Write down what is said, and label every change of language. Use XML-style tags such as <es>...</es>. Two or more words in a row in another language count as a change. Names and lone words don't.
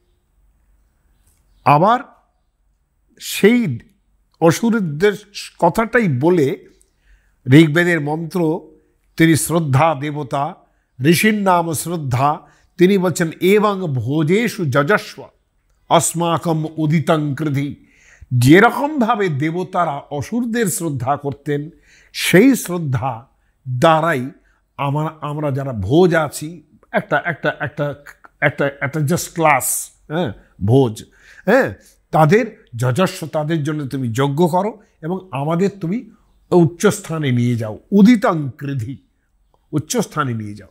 <bn>আবার সেই অসুরদের কথাটাই বলে ঋগ্বেদের মন্ত্র, তিনি শ্রদ্ধা দেবতা, ঋষির নাম শ্রদ্ধা, তিনি বলছেন এবং</bn> <sa>ভোজেষু যজস্ব अस्माकम उदितं कृधि</sa> <bn>যেরকমভাবে দেবতারা অসুরদের শ্রদ্ধা করতেন, সেই শ্রদ্ধা দ্বারাই আমরা যারা ভোজ আছি, একটা একটা একটা একটা একটা</bn> <en>just class,</en> <bn>হ্যাঁ, ভোজ, হ্যাঁ, তাদের যজস্ব, তাদের জন্য তুমি যজ্ঞ করো এবং আমাদের তুমি উচ্চস্থানে নিয়ে যাও,</bn> <sa>উদিতং কৃধি,</sa> <bn>উচ্চস্থানে নিয়ে যাও।</bn>